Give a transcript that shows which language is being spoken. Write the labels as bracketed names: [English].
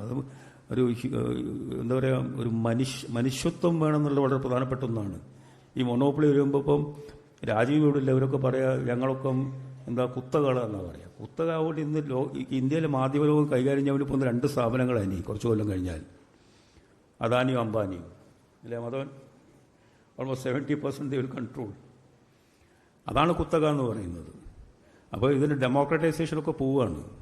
[Malayalam] അത് ഒരു എന്താ പറയുക, ഒരു മനുഷ്യത്വം വേണമെന്നുള്ള വളരെ പ്രധാനപ്പെട്ട ഒന്നാണ്. ഈ മൊണോപ്പൊളി വരുമ്പോൾ ഇപ്പം രാജീവ് ഇവിടില്ല, ഇവരൊക്കെ പറയാ ഞങ്ങളൊക്കെ എന്താ കുത്തകളെന്നാണ് പറയുക. കുത്തക ആവുകൊണ്ട് ഇന്ന് ഇന്ത്യയിലെ മാധ്യമലോകം കൈകാര്യം ചെയ്യാൻ വേണ്ടി പോകുന്ന 2 സ്ഥാപനങ്ങളാണ് കുറച്ച് കൊല്ലം കഴിഞ്ഞാൽ, അദാനിയും അംബാനിയും. അല്ലേ മതവൻ? [English] Almost 70% they will control. [Malayalam] അതാണ് കുത്തക എന്ന് പറയുന്നത്. അപ്പോൾ ഇതിന് ഡെമോക്രറ്റൈസേഷനൊക്കെ പോവുകയാണ്.